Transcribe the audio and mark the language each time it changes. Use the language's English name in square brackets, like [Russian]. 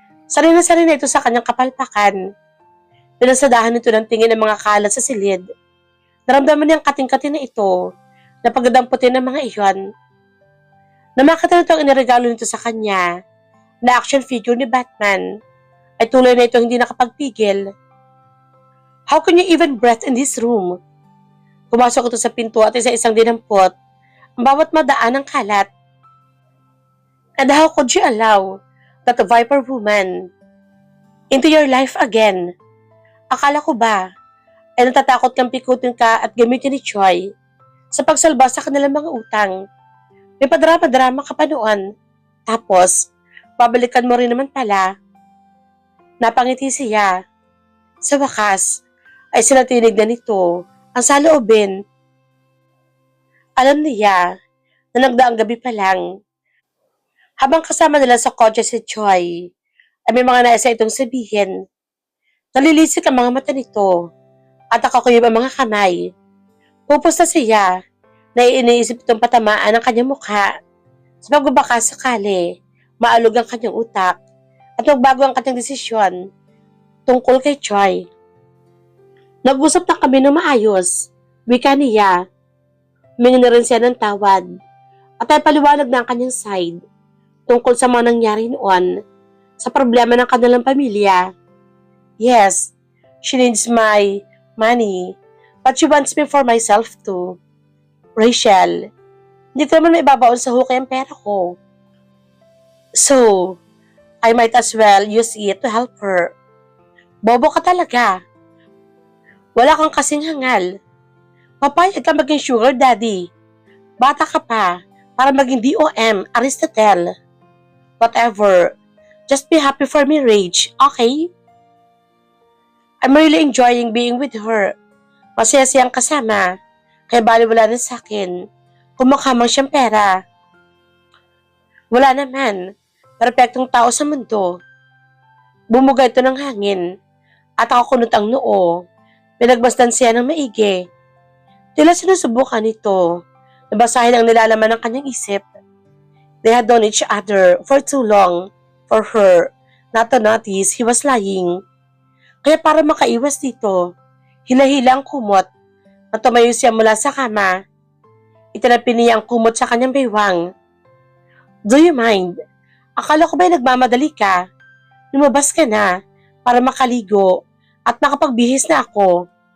[Filipino] Sanay na ito sa kanyang kapalpakan. Pinasadahan nito ng tingin ng mga kalat sa silid. Naramdaman niyang kating-kating na ito na pagdadamputin ng mga iyon. Namakita nito ang iniregalo nito sa kanya na action figure ni Batman ay tuloy na ito hindi nakapagpigil. [English] How can you even breathe in this room? [Filipino] Pumasok ito sa pinto at isa-isang dinampot ang bawat madaan ng kalat. [English] And how could you allow that Viper woman into your life again? [Filipino] Akala ko ba ay natatakot kang pikutin ka at gamitin ni Choi sa pagsalba sa kanilang mga utang? May padrama-drama ka pa noon. Tapos, babalikan mo rin naman pala. Napangiti siya. Sa wakas, ay sinatinig na nito ang saloobin. Alam niya na nagdaang gabi pa lang. Habang kasama nila sa kotse si Choi, ay may mga naisa itong sabihin. Nalilisik ang mga mata nito at nakakuyog ang mga kamay. Pupos na siya na iniisip itong patamaan ang kanyang mukha. Sa pagbabaka sakali, maalog ang kanyang utak at magbago ang kanyang desisyon tungkol kay Choi. Nag-usap na kami ng maayos, wika niya. Humingi na rin siya ng tawad at ay paliwanag na ang kanyang side tungkol sa mga nangyari noon sa problema ng kanilang pamilya. [English] Yes, she needs my money, but she wants me for myself too. [Filipino] Rachel, hindi ko naman maibabaon sa hukay ang pera ko. [English] So, I might as well use it to help her. [Filipino] Bobo ka talaga. Wala kang kasing hangal. Papayag ka maging sugar daddy. Bata ka pa para maging DOM, Aristotle. Whatever. [English] Just be happy for me, Rach, okay? I'm really enjoying being with her. [Filipino] Masaya siyang kasama. Kaya baliwala na sa akin. Kumakamang siyang pera. Wala naman. Perpektong tao sa mundo. Bumuga ito ng hangin at nakakunot ang noo. Pinagmasdan siya ng maigi. Tila sinusubukan nito na basahin ang nilalaman ng kanyang isip. [English] They had known each other for too long for her not to notice he was lying. [Filipino] Kaya para makaiwas dito, hila-hila ang kumot na tumayo siya mula sa kama. Itinapi niya ang kumot sa kanyang baywang. [English] Do you mind? [Filipino] Akala ko ba'y nagmamadali ka? Lumabas ka na para makaligo at makapagbihis na ako.